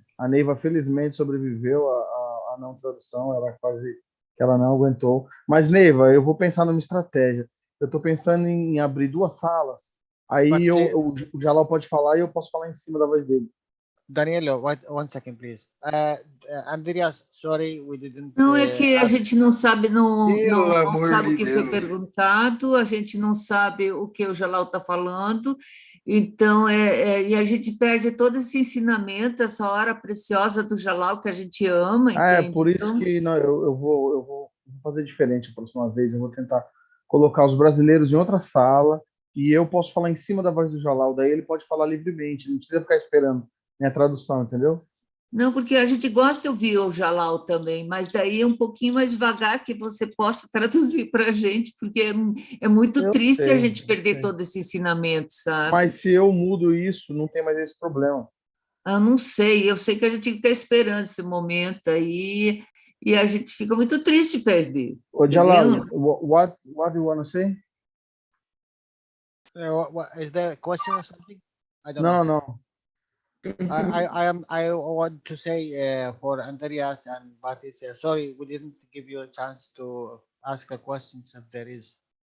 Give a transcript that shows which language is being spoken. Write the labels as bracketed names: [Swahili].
[Portuguese] A Neiva felizmente sobreviveu à não tradução, ela quase que ela não aguentou. Mas, Neiva, eu vou pensar numa estratégia. Eu estou pensando em abrir 2 salas. Aí o Jalal pode falar e eu posso falar em cima da voz dele. [English] Danielo, one second, please. Andreas, sorry, we didn't. [Portuguese] Não, é que a gente não sabe, não sabe o que foi Deus. perguntado, a gente não sabe o que o Jalal está falando, então, e a gente perde todo esse ensinamento, essa hora preciosa do Jalal que a gente ama, entende? Por isso que não, eu vou fazer diferente a próxima vez, eu vou tentar colocar os brasileiros em outra sala e eu posso falar em cima da voz do Jalal, daí ele pode falar livremente, não precisa ficar esperando minha tradução, entendeu? Não, porque a gente gosta de ouvir o Jalal também, mas daí é um pouquinho mais devagar que você possa traduzir para a gente, porque é muito triste a gente perder todo esse ensinamento, sabe? Mas se eu mudo isso, não tem mais esse problema. Eu não sei, eu sei que a gente fica esperando esse momento aí e a gente fica muito triste perder. [English] Ô, Jalal, what do you want to say? Is there a question or something? I don't know. No. I want to say for Andreas and Patricia, sorry, we didn't give you a chance to ask a question if there is.